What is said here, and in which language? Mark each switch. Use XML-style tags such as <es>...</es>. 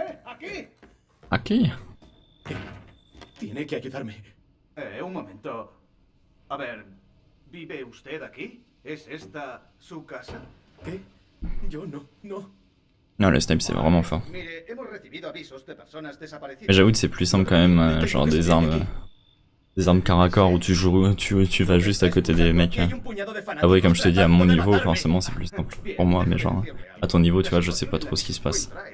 <es>¡Aquí! Ok. Tiene que ayudarme. Un momento. A ver, ¿vive usted aquí? ¿Es esta su casa? ¿Qué? Yo no.</es> <fr>Non le snipe c'est vraiment fort.</fr> <es>Mire, hemos recibido avisos de personas desaparecidas.</es> <fr>Mais j'avoue que c'est plus simple quand même, genre des armes corps à corps où tu joues, tu vas juste à côté des mecs. Ah ouais, comme je te dis, à mon niveau, forcément c'est plus simple pour moi, mais genre à ton niveau, tu vois, je sais pas trop ce qui se passe.</fr>